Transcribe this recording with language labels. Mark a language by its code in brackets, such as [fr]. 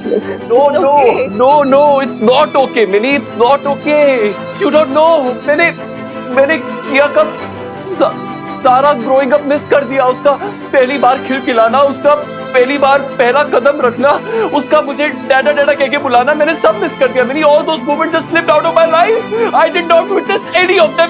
[en] No, it's not okay, Minnie, it's not okay. You don't know. [hi] मैंने किया का सारा ग्रोइंग अप मिस कर दिया। उसका पहली बार खिलखिलाना, उसका पहली बार पहला कदम रखना, उसका मुझे डैडा डैडा कह के बुलाना, मैंने सब मिस कर दिया। [en] मैंने all those moments just slipped out of my life. I did not witness any of them.